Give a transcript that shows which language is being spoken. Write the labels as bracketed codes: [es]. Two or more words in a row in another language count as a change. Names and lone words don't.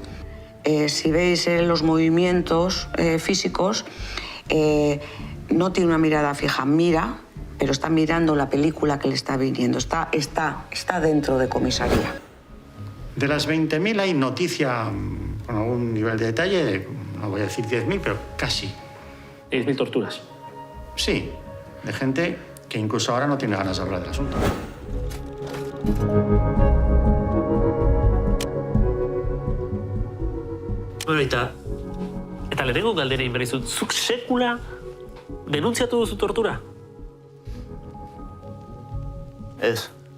[es] Si veis los movimientos físicos, no tiene una mirada fija, mira, pero está mirando la película que le está viniendo, está dentro de comisaría. De las 20.000 hay noticia con algún nivel de detalle, no voy a decir 10.000, pero casi. 10.000 torturas. Sí, de gente que incluso ahora no tiene ganas de hablar del asunto. [eu] Bueno, eta lehenengo galdera egin behar dizut, zuk sekula denuntziatu duzu tortura? Ez.